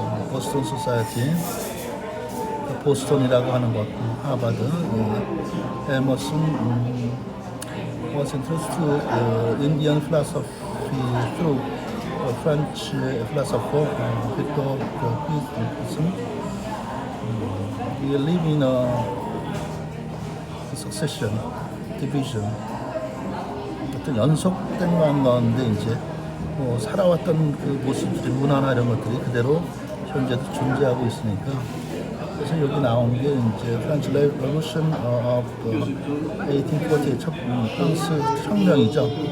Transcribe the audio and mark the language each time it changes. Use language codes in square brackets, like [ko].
[ko] 보스턴 소사이티 보스턴이라고 하는 것 하버드 에머슨 [en] was introduced to Indian philosophy through French philosopher Victor Hugo. We live in a succession, division. [ko] 어떤 연속된 가운데 이제 뭐 살아왔던 그 모습들이 문화나 이런 것들이 그대로 현재도 존재하고 있으니까 그래서 여기 나온 게 이제 프랑스 레볼루션 of 1848 첫 프랑스 혁명이죠.